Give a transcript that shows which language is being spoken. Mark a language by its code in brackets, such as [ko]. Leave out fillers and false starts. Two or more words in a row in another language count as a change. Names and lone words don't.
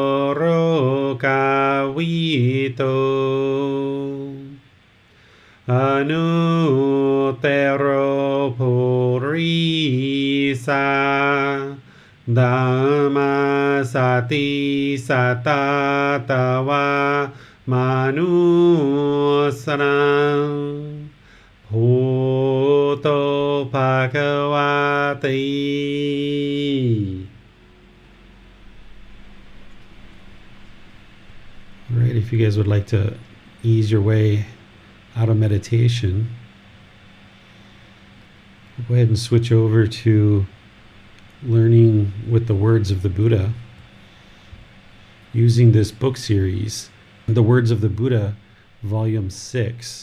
[pi] Rokavito Anutero Purisa Dhamma Sati Satatawa Manusarang Bhuto Bhagavati. [en] All right, if you guys would like to ease your way out of meditation, we'll go ahead and switch over to learning with the words of the Buddha using this book series, The Words of the Buddha, Volume 6.